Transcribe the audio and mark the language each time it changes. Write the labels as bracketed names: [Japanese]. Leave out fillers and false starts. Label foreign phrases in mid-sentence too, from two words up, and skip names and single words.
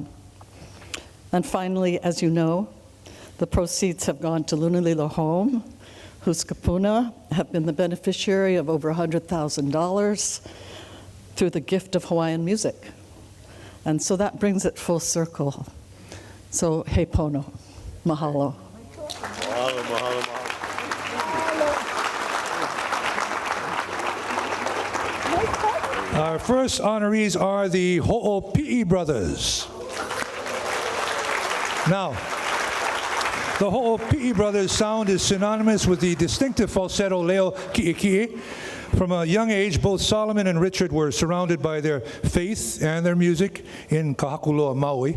[English] And finally, as you know, the proceeds have gone to Lunalilo Home, whose kapuna have been the beneficiary of over $100,000 through the gift of Hawaiian music. And so that brings it full circle. So, [Hawaiian] he pono, mahalo. Mahalo, mahalo, mahalo. [English] Our first honorees are the Ho'opi'i brothers. Now, the Ho'opi'i brothers' sound is synonymous with the distinctive falsetto [Hawaiian] leo ki'iki'i. [English] From a young age, both Solomon and Richard were surrounded by their faith and their music in Kahakuloa, Maui.